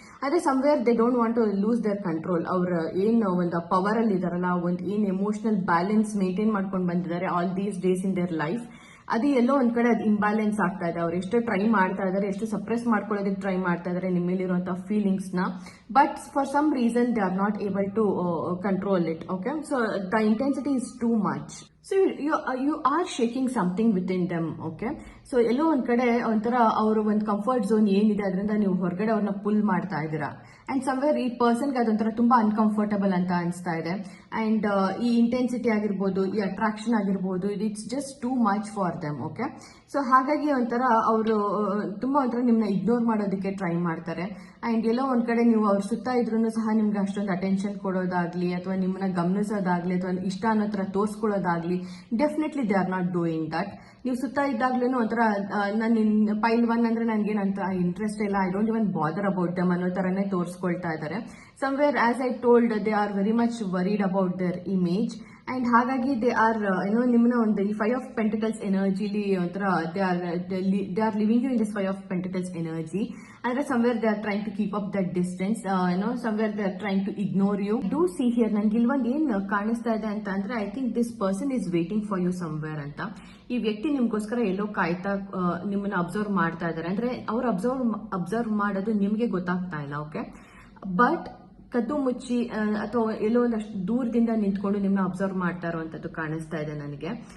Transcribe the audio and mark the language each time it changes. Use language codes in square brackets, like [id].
[kn] ಅದೇ [en] Somewhere they don't want to lose their control. [kn] ಅವ್ರ ಏನು ಒಂದು ಪವರ್ ಅಲ್ಲಿ ಇದಾರಲ್ಲ, ಒಂದು ಏನ್ ಎಮೋಷನಲ್ ಬ್ಯಾಲೆನ್ಸ್ ಮೇಂಟೈನ್ ಮಾಡ್ಕೊಂಡು ಬಂದಿದ್ದಾರೆ [en] all these days in their life, [kn] ಅದು ಎಲ್ಲೋ ಒಂದ್ ಕಡೆ ಅದು ಇಂಬ್ಯಾಲೆನ್ಸ್ ಆಗ್ತಾ ಇದೆ. ಅವ್ರು ಎಷ್ಟು ಟ್ರೈ ಮಾಡ್ತಾ ಇದಾರೆ, ಎಷ್ಟು ಸಪ್ರೆಸ್ ಮಾಡ್ಕೊಳ್ಳೋದಕ್ಕೆ ಟ್ರೈ ಮಾಡ್ತಾ ಇದಾರೆ ನಿಮ್ಮ ಮೇಲಿರುವಂತಹ ಫೀಲಿಂಗ್ಸ್ ನ. [en] But for some reason they are not able to control it. Okay, so the intensity is too much. So you are shaking something within them. Okay, [kn] so ಎಲ್ಲೋ ಒಂದ್ ಕಡೆ ಒಂಥರ ಅವರು ಒಂದು ಕಂಫರ್ಟ್ ಝೋನ್ ಏನಿದೆ ಅದರಿಂದ ನೀವು ಹೊರಗಡೆ ಅವ್ರನ್ನ ಪುಲ್ ಮಾಡ್ತಾ ಇದ್ದೀರಾ. ಅಂಡ್ ಸಮ್ವೇರ್ ಈ ಪರ್ಸನ್ಗೆ ಅದೊಂಥರ ತುಂಬಾ ಅನ್ಕಂಫರ್ಟಬಲ್ ಅಂತ ಅನಿಸ್ತಾ ಇದೆ. ಅಂಡ್ ಈ ಇಂಟೆನ್ಸಿಟಿ ಆಗಿರ್ಬೋದು, ಈ ಅಟ್ರಾಕ್ಷನ್ ಆಗಿರ್ಬೋದು, [en] It's just too much for them. [kn] Okay, so ಹಾಗಾಗಿ ಒಂಥರ ಅವರು ತುಂಬಾ ಒಂಥರ ನಿಮ್ಮನ್ನ ಇಗ್ನೋರ್ ಮಾಡೋದಕ್ಕೆ ಟ್ರೈ ಮಾಡ್ತಾರೆ. ಅಂಡ್ ಎಲ್ಲೋ ಒಂದ್ ಕಡೆ ನೀವು ಅವ್ರ ಸುತ್ತ ಇದ್ರೂ ಸಹ ನಿಮ್ಗೆ ಅಷ್ಟೊಂದು ಅಟೆನ್ಷನ್ ಕೊಡೋದಾಗ್ಲಿ ಅಥವಾ ನಿಮ್ಮನ್ನ ಗಮನಿಸೋದಾಗ್ಲಿ ಅಥವಾ ಇಷ್ಟ ಅನ್ನೋ ತರ ತೋರಿಸ್ಕೊಳ್ಳೋದಾಗ್ಲಿ, [en] Definitely they are not doing that. [kn] ನೀವು ಸುತ್ತ ಇದ್ದಾಗ್ಲೂ ಒಂಥರ ನಾನು ಪೈಲ್ 1 ಅಂದ್ರೆ ನನಗೇನಂತ ಇಂಟ್ರೆಸ್ಟ್ ಇಲ್ಲ, [en] I don't even bother about them [kn] ಅನ್ನೋ ತರನೇ ತೋರಿಸ್ಕೊಳ್ತಾ ಇದ್ದಾರೆ. [en] somewhere as I told, they are very much worried about their image. And ಹಾಗಾಗಿ they are [kn] ನಿಮ್ಮನ್ನ ಒಂದು ಈ [en] 5 of Pentacles ಎನರ್ಜಿಲಿ ಒಂಥರ they are living you in this 5 of Pentacles energy. ಅಂದ್ರೆ somewhere they are trying to keep up that distance, somewhere they are trying to ignore you. Do see here, [kn] ನನ್ಗೆ ಇಲ್ವೊಂದು ಏನ್ ಕಾಣಿಸ್ತಾ ಇದೆ ಅಂತ ಅಂದ್ರೆ, [en] I think this person is waiting for you somewhere ಅಂತ. [kn] ಈ ವ್ಯಕ್ತಿ ನಿಮ್ಗೋಸ್ಕರ ಎಲ್ಲೋ ಕಾಯ್ತಾ ನಿಮ್ಮನ್ನ ಅಬ್ಸರ್ವ್ ಮಾಡ್ತಾ ಇದ್ದಾರೆ. ಅಂದ್ರೆ ಅವ್ರು ಅಬ್ಸರ್ವ್ ಮಾಡೋದು ನಿಮ್ಗೆ ಗೊತ್ತಾಗ್ತಾ ಇಲ್ಲ. ಓಕೆ, ಬಟ್ ಕದ್ದು ಮುಚ್ಚಿ ಅಥವಾ ಎಲ್ಲೋ ಒಂದಷ್ಟು ದೂರದಿಂದ ನಿಂತ್ಕೊಂಡು ನಿಮ್ಮನ್ನ ಅಬ್ಸರ್ವ್ ಮಾಡ್ತಾ ಇರುವಂತದ್ದು ಕಾಣಿಸ್ತಾ ಇದೆ ನನಗೆ.